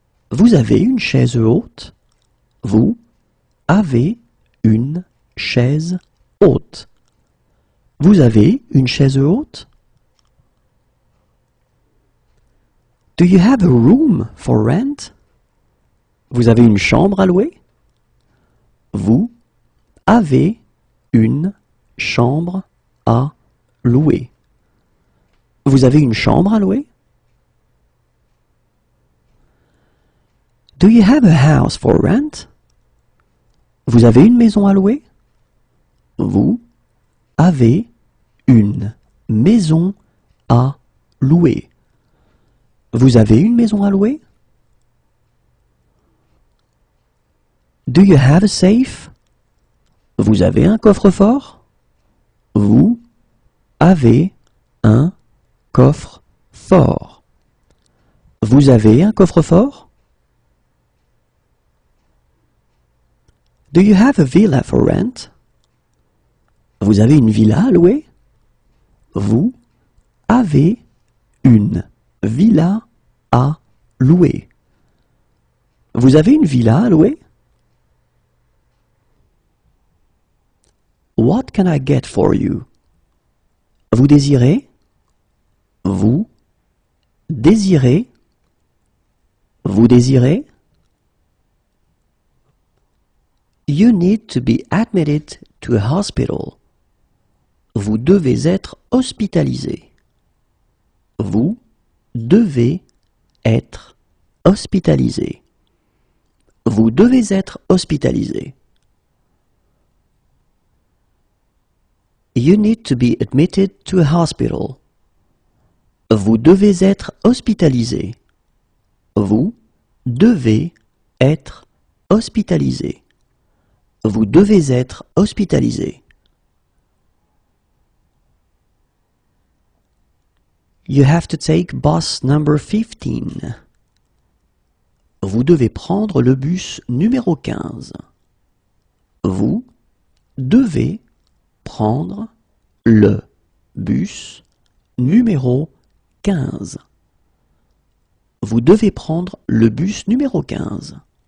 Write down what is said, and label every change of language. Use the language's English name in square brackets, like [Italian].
[French] Vous avez une chaise haute? Vous avez une chaise haute. Vous avez une chaise haute? [English] Do you have a room for rent? [French] Vous avez une chambre à louer? Vous avez une chambre à louer. Vous avez une chambre à louer? [English] Do you have a house for rent? [French] Vous avez une maison à louer? Vous avez une maison à louer. Vous avez une maison à louer? [English] Do you have a safe? [French] Vous avez un coffre-fort? Vous avez un coffre-fort. Vous avez un coffre-fort? [English] Do you have a villa for rent? [French] Vous avez une villa à louer? Vous avez une villa à louer. Vous avez une villa à louer? [English] What can I get for you? [French] Vous désirez? Vous désirez? Vous désirez? [English] You need to be admitted to a hospital. [French] Vous devez être hospitalisé. Vous devez être hospitalisé. Vous devez être hospitalisé. [English] You need to be admitted to a hospital. [French] Vous devez être hospitalisé. Vous devez être hospitalisé. Vous devez être hospitalisé. [English] You have to take bus number 15. [French] Vous devez prendre le bus numéro 15. Vous devez prendre le bus numéro 15. Vous devez prendre le bus numéro 15.